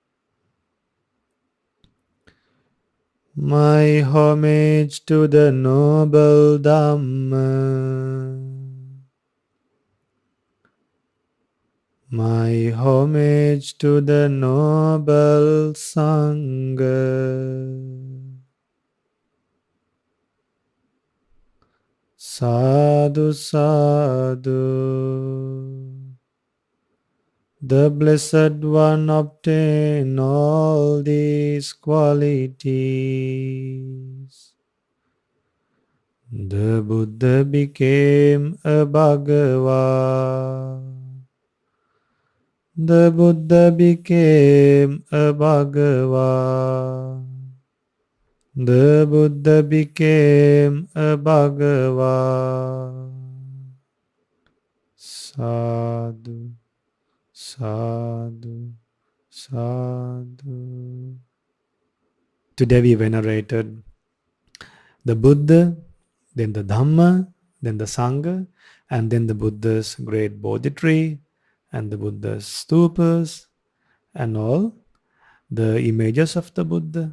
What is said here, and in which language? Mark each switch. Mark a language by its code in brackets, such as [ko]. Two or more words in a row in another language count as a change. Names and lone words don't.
[en] My homage to the noble Dhamma. My homage to the noble Sangha. [pi] Sadhu, sadhu, [en] the Blessed One obtained all these qualities. The Buddha became a Bhagava. The Buddha became a Bhagava. The Buddha became a Bhagava. [pi] Sadhu, sadhu, sadhu. [en] Today we venerated the Buddha, then the Dhamma, then the Sangha, and then the Buddha's great Bodhi tree, and the Buddha's stupas, and all the images of the Buddha.